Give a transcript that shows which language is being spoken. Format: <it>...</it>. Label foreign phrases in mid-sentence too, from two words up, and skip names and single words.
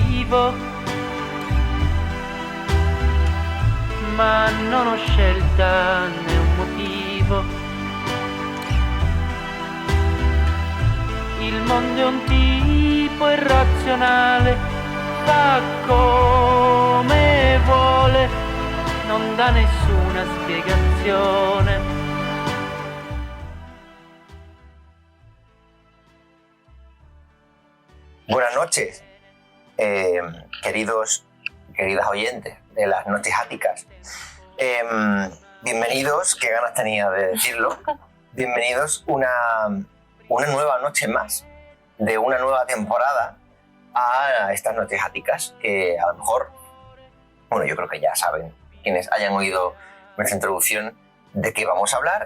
<it>vivo, ma non ho scelta né un motivo. Il mondo è un tipo irrazionale, fa come vuole, non dà nessuna spiegazione.</it> <es>Buenas noches, queridas oyentes de las noches áticas. Bienvenidos, qué ganas tenía de decirlo, bienvenidos una nueva noche más de una nueva temporada a estas noches áticas, que a lo mejor, bueno, yo creo que ya saben, quienes hayan oído nuestra introducción, de qué vamos a hablar.</es>